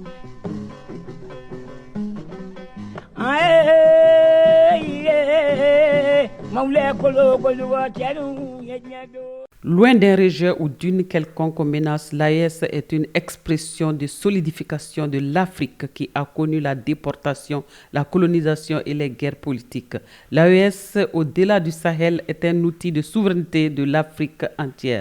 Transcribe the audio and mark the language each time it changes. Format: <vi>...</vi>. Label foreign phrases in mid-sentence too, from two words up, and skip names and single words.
<fr>ay maule kolo kolo tianu nyado. Loin d'un rejet ou d'une quelconque menace, l'AES est une expression de solidification de l'Afrique qui a connu la déportation, la colonisation et les guerres politiques. L'AES, au-delà du Sahel, est un outil de souveraineté de l'Afrique entière.</fr>